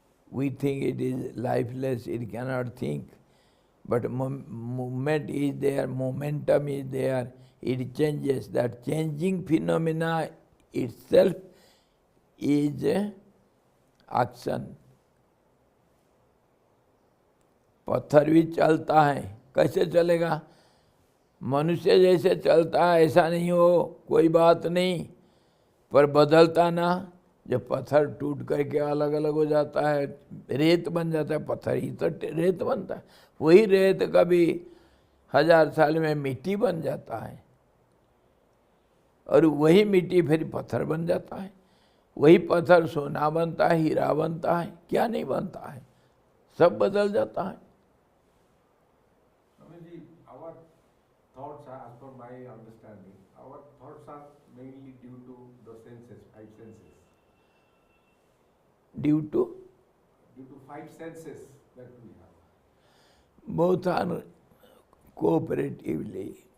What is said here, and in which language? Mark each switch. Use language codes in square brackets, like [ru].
[en] We think it is lifeless, it cannot think. But movement is there, momentum is there, it changes. That changing phenomena itself is action. [hi] पत्थर भी चलता है, कैसे चलेगा? मनुष्य जैसे चलता है ऐसा नहीं हो, कोई बात नहीं, पर बदलता ना। जब पत्थर टूट करके अलग अलग हो जाता है, रेत बन जाता है, पत्थर ही तो रेत बनता है। वही रेत कभी 1000 साल में मिट्टी बन जाता है, और वही मिट्टी फिर पत्थर बन जाता है। वही पत्थर सोना बनता है, हीरा बनता है, क्या नहीं बनता है, सब बदल जाता है। [en] Our thoughts are, as per my understanding, our thoughts are mainly due to the senses, 5 senses. Due to 5 senses that we have. both are cooperatively.